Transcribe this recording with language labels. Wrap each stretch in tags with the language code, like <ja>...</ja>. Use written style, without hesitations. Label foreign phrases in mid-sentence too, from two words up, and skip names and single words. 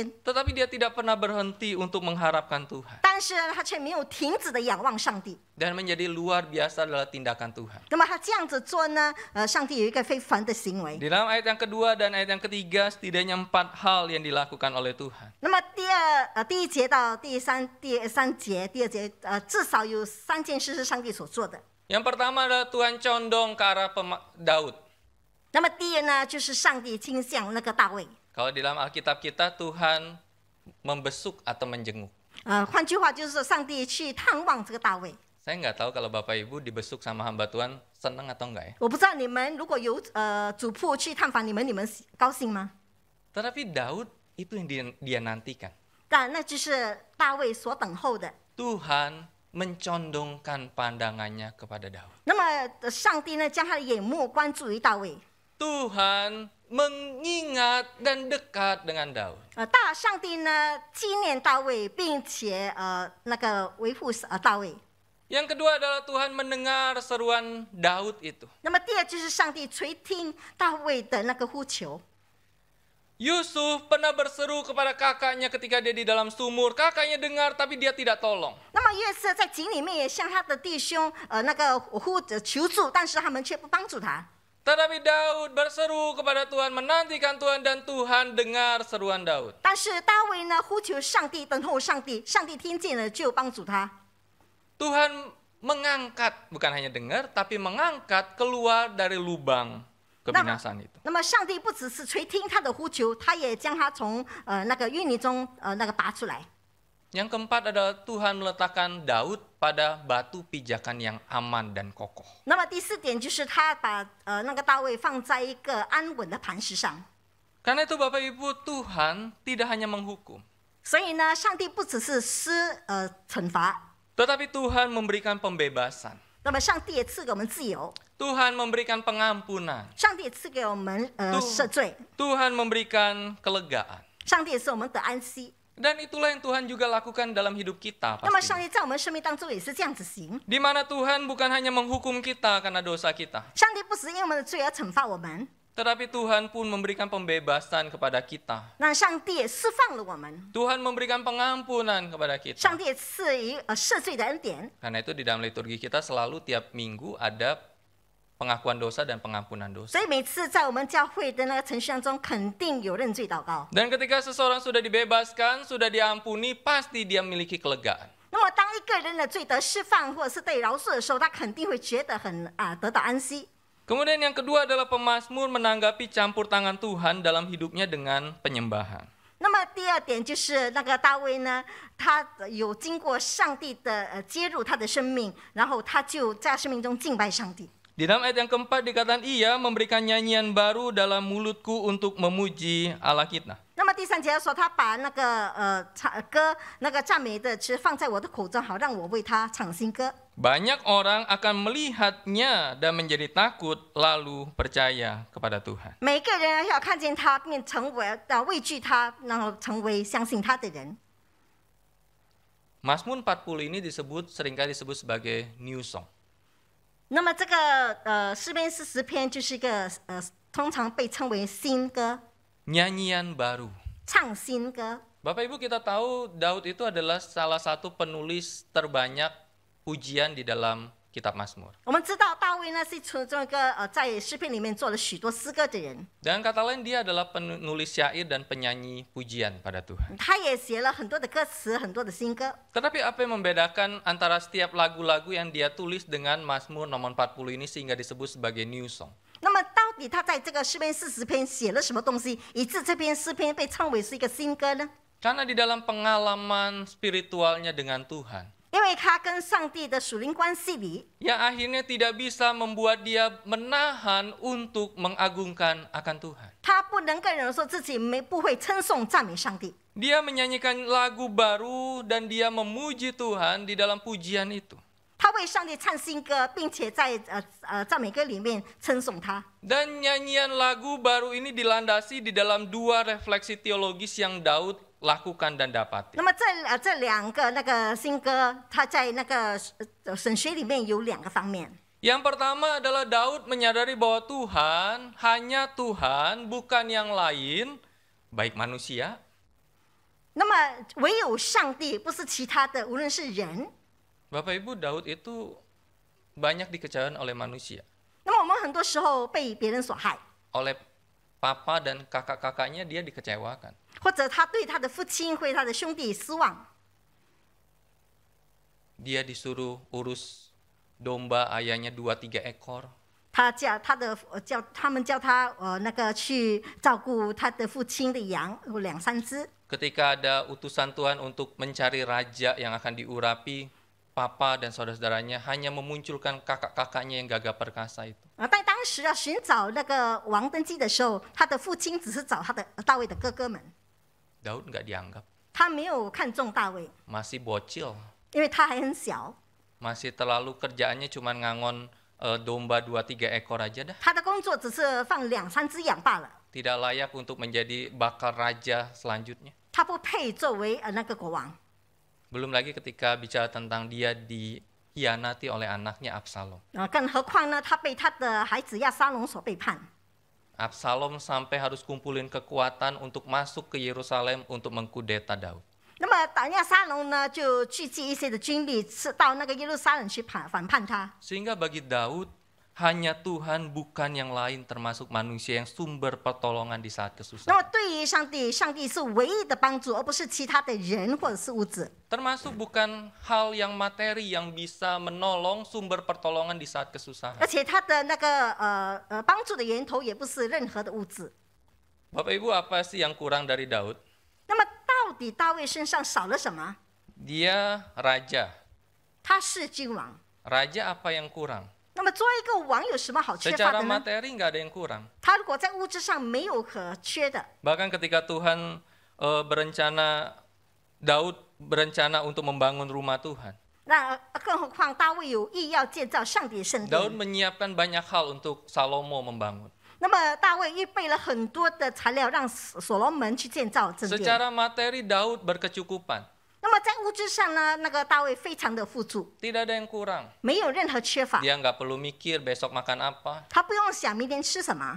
<id>Tetapi dia tidak pernah berhenti untuk mengharapkan Tuhan.</id> <zh>但是他却没有停止的仰望上帝。</zh> <id>Dan menjadi luar biasa adalah tindakan Tuhan.</id> <zh>那么他这样子做呢，上帝有一个非凡的行为。</zh> <id>Di dalam ayat yang kedua dan ayat yang ketiga setidaknya 4 hal yang dilakukan oleh Tuhan.</id> <zh>那么第一节到第三节，第二节至少有3件事是上帝所做的。</zh> <id>Yang pertama adalah Tuhan condong ke arah Daud.</id> <zh>那么第一呢，就是上帝倾向那个大卫。</zh> <id>Kalau di dalam Alkitab kita Tuhan membesuk atau menjenguk.</id> <zh>换句话就是说，上帝去探望这个大卫。</zh> <id>Saya nggak tahu kalau Bapak Ibu dibesuk sama hamba Tuhan senang atau enggak ya.</id> <zh>我不知道你们如果有主仆去探访你们高兴吗？</zh> <id>Tetapi Daud itu yang dia nantikan.</id> <zh>但那就是大卫所等候的。</zh> <id>Tuhan mencondongkan pandangannya kepada Daud.</id> <zh>那么上帝呢，将他的眼目关注于大卫。</zh> <id>Tuhan mengingat dan dekat dengan Daud.</id> <zh>上帝呢纪念大卫，并且那个维护大卫。</zh> <id>Yang kedua adalah Tuhan mendengar seruan Daud itu.</id> <zh>那么第二就是上帝垂听大卫的那个呼求。</zh> <id>Yusuf pernah berseru kepada kakaknya ketika dia di dalam sumur. Kakaknya dengar tapi dia tidak tolong.</id> <zh>那么约瑟在井里面也向他的弟兄那个求助，但是他们却不帮助他。</zh> <id>Tetapi Daud berseru kepada Tuhan, menantikan Tuhan dan Tuhan dengar seruan Daud.</id> <zh>但是大卫呢呼求上帝，等候上帝，上帝听见了就帮助他。</zh> <id>Tuhan mengangkat, bukan hanya dengar, tapi mengangkat keluar dari lubang kebinasaan itu.</id> <zh>那么上帝不只是垂听他的呼求，他也将他从那个淤泥中那个拔出来。</zh> <id>Yang keempat adalah Tuhan meletakkan Daud pada batu pijakan yang aman dan kokoh.</id> <zh>那么第四点就是他把那个大卫放在一个安稳的磐石上。</zh> <id>Karena itu Bapak Ibu, Tuhan tidak hanya menghukum,</id> <zh>所以呢，上帝不只是惩罚，</zh> <id>tetapi Tuhan memberikan pembebasan.</id> <zh>那么上帝也赐给我们自由，</zh> <id>Tuhan memberikan pengampunan.</id> <zh>上帝也赐给我们赦罪，</zh> <id>Tuhan memberikan kelegaan.</id> <zh>上帝也使我们得安息。</zh> <id>Dan itulah yang Tuhan juga lakukan dalam hidup kita</id> <zh>那么上</zh> <id>pastinya.</id> <zh>帝在我们生命当中也是这样子行。</zh> <id>Di mana Tuhan bukan hanya menghukum kita karena dosa kita,</id> <zh>上帝不只因为我们的罪而惩罚我们，</zh> <id>tetapi Tuhan pun memberikan pembebasan kepada kita.</id> <zh>那上帝也释放了我们，</zh> <id>Tuhan memberikan pengampunan kepada kita.</id> <zh>上帝也赐予赦罪的恩典。</zh> <id>Karena itu di dalam liturgi kita selalu tiap minggu ada pengakuan dosa dan pengampunan dosa.</id> <zh>所以每次在我们教会的那个程序当中，肯定有认罪祷告。</zh> <id>Dan ketika seseorang sudah dibebaskan, sudah diampuni, pasti dia memiliki kelegaan.</id> <zh>那么当一个人的罪得释放或者是被饶恕的时候，他肯定会觉得得到安息。</zh> <id>Kemudian yang kedua adalah pemazmur menanggapi campur tangan Tuhan dalam hidupnya dengan penyembahan.</id> <zh>那么第二点就是那个大卫呢，他有经过上帝的介入他的生命，然后他就在生命中敬拜上帝。</zh> <id>Di dalam ayat yang keempat dikatakan ia memberikan nyanyian baru dalam mulutku untuk memuji Allah kita.</id> <zh>那么第三节说，他把那个歌那个赞美的词放在我的口中，好让我为他唱新歌。</zh> <id>Banyak orang akan melihatnya dan menjadi takut lalu percaya kepada Tuhan.</id> <zh>每个人要看见他，并成为畏惧他，然后成为相信他的人。</zh> <id>Mazmur 40 ini seringkali disebut sebagai</id> <en>new song.</en> <zh>那么这个诗篇40篇就是一个通常被称为新歌，</zh> <id>Nyanyian baru.</id> <zh>唱新歌。</zh> <id>Bapak Ibu, kita tahu Daud itu adalah salah satu penulis terbanyak pujian di dalam kitab Mazmur.</id> <zh>我们知道大卫呢是从这个在诗篇里面做了许多诗歌的人，</zh> <id>Dan kata lain dia adalah penulis syair dan penyanyi pujian pada Tuhan.</id> <zh>他也写了很多的歌词，很多的新歌。</zh> <id>Tetapi apa yang membedakan antara setiap lagu-lagu yang dia tulis dengan Mazmur nomor 40 ini sehingga disebut sebagai</id> <en>new song?</en> <zh>那么到底他在这个诗篇40篇写了什么东西，以致这篇诗篇被称为是一个新歌呢？</zh> <id>Karena di dalam pengalaman spiritualnya dengan Tuhan,</id> <zh>因为他跟上帝的属灵关系里，</zh> <id>yang akhirnya tidak bisa membuat dia menahan untuk mengagungkan akan Tuhan.</id> <zh>他不能够忍受自己不会称颂赞美上帝。</zh> <id>Dia menyanyikan lagu baru dan dia memuji Tuhan di dalam pujian itu.</id> <zh>他为上帝唱新歌，并且在赞美歌里面称颂他。</zh> <id>Dan nyanyian lagu baru ini dilandasi di dalam dua refleksi teologis yang Daud lakukan dan dapati.</id> <zh>那么这两个那个新歌，他在那个神学里面有两个方面。</zh> <id>Yang pertama adalah Daud menyadari bahwa Tuhan, hanya Tuhan, bukan yang lain, baik manusia,</id> <zh>那么唯有上帝，不是其他的，无论是人。</zh> <id>Bapak Ibu, Daud itu banyak dikecewakan oleh manusia,</id> <zh>那么我们很多时候被别人所害，</zh> <id>oleh papa dan kakak-kakaknya dia dikecewakan.</id> <zh>或者他对他的父亲或他的兄弟失望，</zh> <id>Dia disuruh urus domba ayahnya 2-3 ekor.</id> <zh>他们叫他那个去照顾他的父亲的羊有2-3只。</zh> <id>Ketika ada utusan Tuhan untuk mencari raja yang akan diurapi, papa dan saudara-saudaranya hanya memunculkan kakak-kakaknya yang gagah perkasa itu.</id> <zh>但当时要寻找那个王登基的时候，他的父亲只是找他的大卫的哥哥们，</zh> <id>Daud nggak dianggap,</id> <zh>他没有看中大卫，</zh> <id>masih bocil,</id> <zh>因为他还很小，</zh> <id>masih terlalu kerjaannya cuma ngangon domba 2-3 ekor aja dah.</id> <zh>他的工作只是放2-3只羊罢了，</zh> <id>Tidak layak untuk menjadi bakal raja selanjutnya.</id> <zh>他不配作为那个国王。</zh> <id>Belum lagi ketika bicara tentang dia dikhianati oleh anaknya Absalom.</id> <zh>更何况呢，他被他的孩子亚沙龙所背叛。</zh> <id>Absalom sampai harus kumpulin kekuatan untuk masuk ke Yerusalem untuk mengkudeta Daud.</id> <zh>那么亚沙龙呢，就聚集一些的军力，是到那个耶路撒冷去反叛他。</zh> <id>Sehingga bagi Daud, hanya Tuhan bukan yang lain termasuk manusia yang sumber pertolongan di saat</id> <zh>那</zh> <id>kesusahan.</id> <zh>么对于上帝，上帝是唯一的帮助，而不是其他的人或者是物质。</zh> <id>Termasuk bukan hal yang materi yang bisa menolong sumber pertolongan di saat</id> <zh>而</zh> <id>kesusahan.</id> <zh>且他的那个帮助的源头也不是任何的物质。</zh> <id>Bapak Ibu, apa sih yang kurang dari Daud?</id> <zh>那么到底大卫身上少了什么？</zh> <id>Dia raja.</id> <zh>他是君王。</zh> <id>Raja apa yang kurang?</id> <zh>那么作为一个王有什么好缺乏</zh> <id>Secara</id> <zh>的呢？</zh> <id>materi nggak ada yang kurang.</id> <zh>他如果在物质上没有可缺的，</zh> <id>Bahkan ketika Tuhan Daud berencana untuk membangun rumah Tuhan.</id> <zh>那更何况大卫有意要建造上帝的圣</zh> <id>Daud</id> <zh>殿。</zh> <id>menyiapkan banyak hal untuk Salomo membangun.</id> <zh>那么大卫预备了很多的材料，让所罗门去建造圣殿。</zh> <id>Secara materi Daud berkecukupan.</id> <zh>那么在物质上呢，那个大卫非常的富足，</zh> <id>Tidak ada yang kurang.</id> <zh>没有任何缺乏。</zh> <id>Dia nggak perlu mikir besok makan apa.</id> <zh>他不用想明天吃什么，</zh>